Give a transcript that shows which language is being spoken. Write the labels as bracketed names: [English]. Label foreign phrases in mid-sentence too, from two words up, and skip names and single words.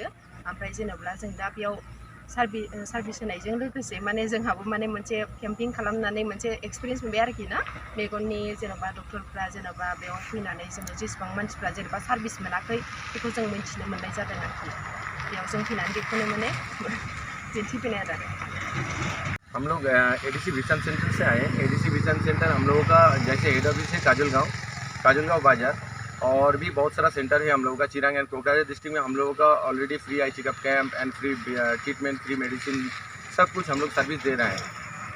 [Bodo] ओमफ्राय जेन'ब्ला जों दा बेयाव सार्भिस होनायजों लोगोसे माने जोंहाबो माने मोनसे केम्पिं खालामनानै मोनसे एक्सपिरियेन्स मोनबाय आरोखि ना। मेगननि जेन'बा डक्टरफ्रा जेन'बा बेयाव फैनानै जोङो जेसेबां मानसिफ्रा जेन'बा सार्भिस मोनाखै बेखौ जों मिन्थिनो मोननाय जादों आरोखि। बेयाव जों फैनानै बेखौनो माने दिन्थिफैनाय आरो। [Hindi] हम लोग एडीसी विजन सेंटर से आए। एडीसी विजन सेंटर हम लोगों का जैसे [English] head office [Hindi] है काजलगांव बाजार, और भी बहुत सारा सेंटर है हम लोगों का [English] Chirang and Kokrajhar district [Hindi] में। हम लोगों का [English] already free eye checkup camp and free treatment, free medicine, [Hindi] सब कुछ हम लोग सर्विस दे रहे हैं।